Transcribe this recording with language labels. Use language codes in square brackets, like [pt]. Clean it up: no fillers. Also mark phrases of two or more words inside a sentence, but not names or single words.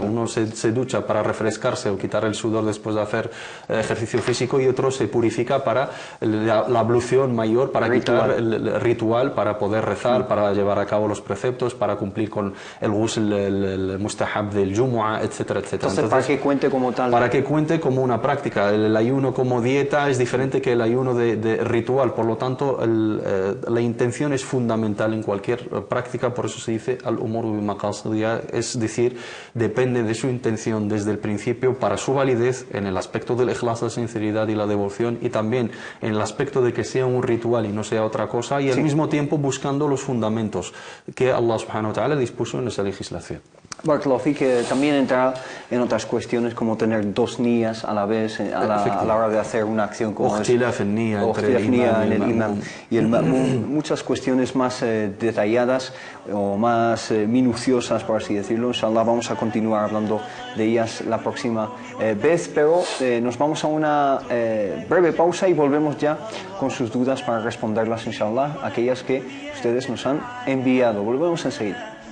[es] Uno se ducha para refrescarse o quitar el sudor después de hacer ejercicio físico, y otro se purifica para la ablución mayor, para quitar el ritual, para poder rezar, para llevar a cabo los preceptos, para cumplir con el ghusl, el mustahab del Jumu'ah, etcétera, etcétera. Entonces, para que cuente como tal. Para que cuente como una práctica. El ayuno como dieta es diferente que el ayuno de ritual. Por lo tanto, la intención es fundamental en cualquier práctica. Por eso se dice [ar] الأمور بمقاصدها, [es] es decir, depende de su intención desde el principio para su validez, en el aspecto del ikhlas, la sinceridad y la devoción, y también en el aspecto de que sea un ritual y no sea otra cosa, y al mismo tiempo buscando los fundamentos que [ar] الله سبحانه وتعالى [es] dispuso en esa legislación. [ar] بارك الله فيك, [es] que también entra en otras cuestiones, como tener dos niyyas a la vez a la hora de hacer una acción, como Ikhtilaf en niyya entre el imam y el ma'mum. Muchas cuestiones más detalladas o más minuciosas, por así decirlo. Inshallah vamos a continuar hablando de ellas la próxima vez, pero nos vamos a una breve pausa y volvemos ya con sus dudas para responderlas, inshallah, aquellas que ustedes nos han enviado. Volvemos enseguida.